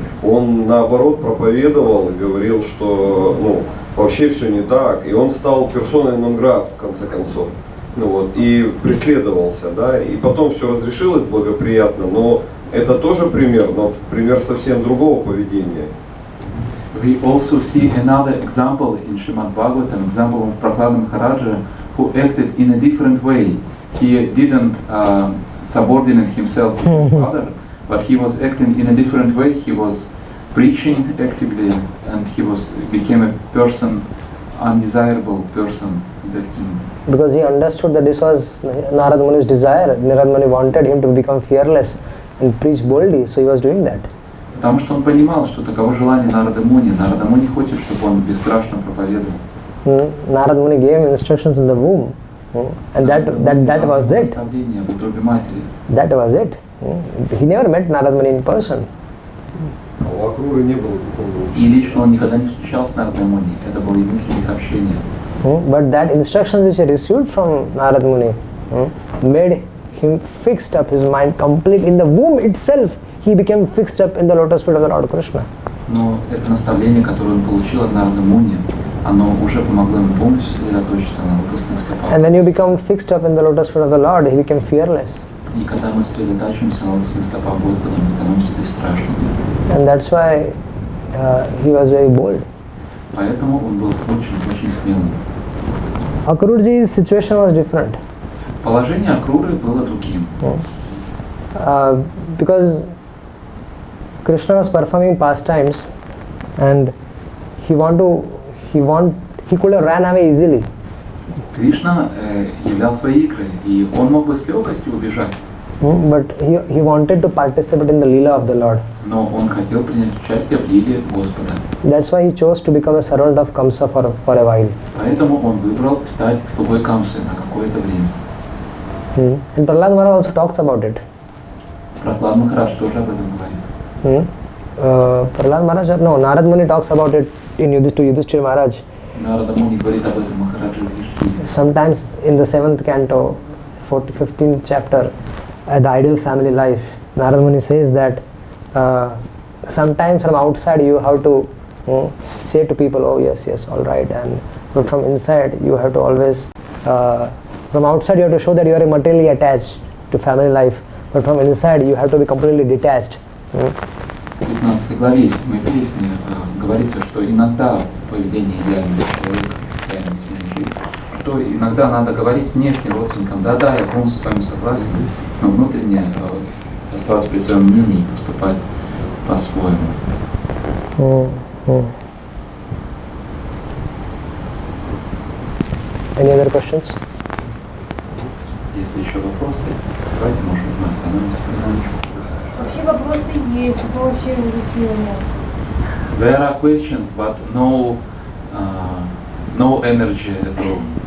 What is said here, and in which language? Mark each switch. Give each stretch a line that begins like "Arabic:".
Russian: Он наоборот проповедовал и говорил, что вообще все не так, и он стал персоной нон-грат в конце концов. И преследовался, да, и потом все разрешилось благоприятно, но это тоже пример, но пример совсем другого поведения.
English: We also see another example in Srimad Bhagavatam, example of Prasadam Maharaja, who acted in a different way. He didn't subordinate himself to his father, but he was acting in a different way. He was preaching actively, and he became a person, undesirable person. Because he understood that this was Narad Muni's desire. Narad Muni wanted him to become fearless and preach boldly, so he was doing that.
Russian: Потому что он понимал, что таково желание Нарада Муни. Нарада Муни хочет, чтобы он бесстрашно проповедовал.
English: Narad Muni gave him instructions in the womb, and that was it. That was it. He never met Narad Muni in person.
Russian: У Акруры не было духовного учителя. И лично он никогда не встречался с Нарадой Муни. Это было единственное их общение.
English: But that instruction which he received from Narad Muni made him fixed up his mind complete. In the womb itself, he became fixed up in the lotus feet of the Lord Krishna.
Russian: Но это наставление, которое он получил от Нарады Муни, оно уже помогло ему полностью сосредоточиться на лотосных стопах.
English: And when you become fixed up in the lotus feet of the Lord, he became fearless.
Russian: И когда мы сосредотачиваемся на лотосных стопах Господа, мы становимся бесстрашными.
English: And that's why he was very bold.
Russian: Поэтому он был очень смелым.
English: Akruraji's situation was different.
Russian: Положение Акруры было другим.
English: Because Krishna was performing pastimes, and he could have ran away easily.
Russian: Кришна являл свои игры, и он мог бы с легкостью убежать.
English: But he wanted to participate in the Leela of the Lord.
Russian: Но он хотел принять участие в лиле Господа.
English: That's why he chose to become a servant of Kamsa for a while.
Russian: Поэтому он выбрал стать слугой Камсы на какое-то время.
English: And Prahlad Maharaj also talks about it.
Russian: Прохлад Махарадж тоже об этом говорит.
English: Prahlad Maharaj, no, Narad Muni talks about it to Yudhishthira Maharaj.
Russian: Нарада Муни говорит об этом Махараджа Юдхиштире.
English: Sometimes in the 7th canto, 15th chapter, the ideal family life, Narad Muni says that sometimes from outside you have to say to people, oh yes, all right, but from inside you have to always, from outside you have to show that you are materially attached to family life, but from inside you have to be completely detached.
Russian: В 15 главе мы песни говорится, что иногда поведение идеального человека, идеальной семьи, что иногда надо говорить внешне родственникам, да, я полностью с вами согласен, но внутренне оставаться при своем мнении и поступать по-своему.
English: Any other questions?
Russian: Если еще вопросы, давайте, может быть, мы остановимся немножечко. Вообще вопросы есть, но вообще уже сил нет.
English: There are questions, but no energy at all.